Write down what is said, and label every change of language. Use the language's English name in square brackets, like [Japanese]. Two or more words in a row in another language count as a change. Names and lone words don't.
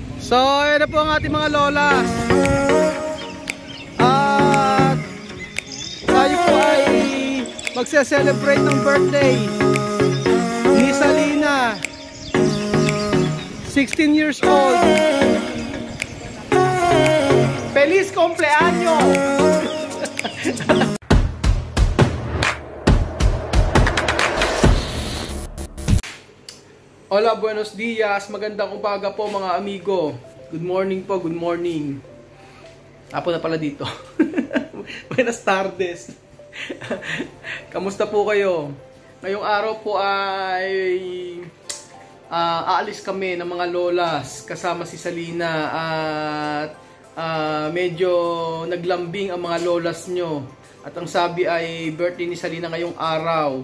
[Filipino] So, ayan na po ang ating mga lolas. At tayo po ay magse-celebrate ng birthday ni Salina, [English] 16 years old. [Spanish] Feliz cumpleaños! Hola, buenos dias, [Filipino] magandang umaga po mga amigo. [English] Good morning po, good morning. [Filipino] Apo na pala dito. [Spanish] Buenas tardes. [Filipino] Kamusta po kayo? Ngayong araw po ay aalis kami ng mga lolas kasama si Salina at medyo naglambing ang mga lolas nyo. At ang sabi ay birthday ni Salina ngayong araw.